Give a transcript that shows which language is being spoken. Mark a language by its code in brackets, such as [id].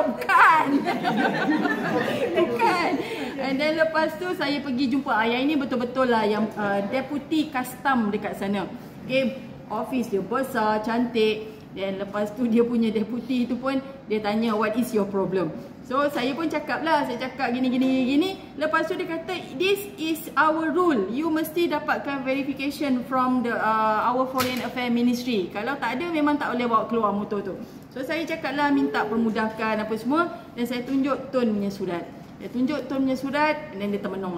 [ms] Bukan. Bukan. [en] And then [ms] lepas tu saya pergi jumpa. Yang ini betul-betul lah yang deputy custom dekat sana. Okay, office dia besar, cantik. Dan lepas tu dia punya deputy tu pun dia tanya [en] what is your problem. [ms] So saya pun cakap lah, saya cakap gini. Lepas tu dia kata [en] this is our rule. You [ms] mesti dapatkan [en] verification from the our Foreign Affairs Ministry. [ms] Kalau tak ada memang tak boleh bawa keluar motor tu. So saya cakap lah minta permudahkan apa semua dan saya tunjuk Tun punya surat. Dia tunjuk Tun punya surat dan dia termenung.